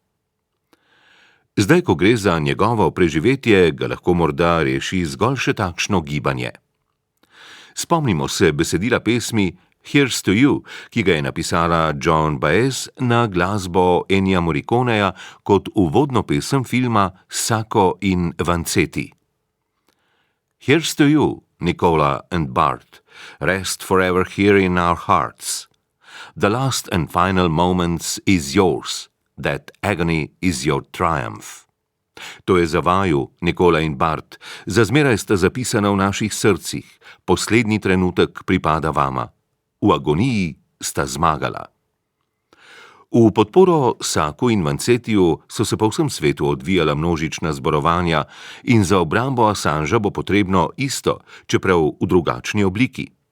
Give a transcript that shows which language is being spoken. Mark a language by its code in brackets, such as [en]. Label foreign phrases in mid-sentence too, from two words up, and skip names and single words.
[sl] Zdaj, ko gre za njegovo preživetje, ga lahko morda reši zgolj še takšno gibanje. Spomnimo se besedila pesmi Here's to You, ki ga je napisala Joan Baez na glasbo Ennija Morriconeja kot uvodno pesem filma Sacco in Vanzetti. [en] Here's to you, Nicola and Bart, rest forever here in our hearts. The last and final moments is yours. That agony is your triumph. [sl] To je za vaju, Nikola in Bart, za zmeraj sta zapisana v naših srcih, poslednji trenutek pripada vama. V agoniji sta zmagala. V podporo Saccu in Vanzettiju so se po vsem svetu odvijala množična zborovanja in za obrambo Assangea bo potrebno isto, čeprav v drugačni obliki.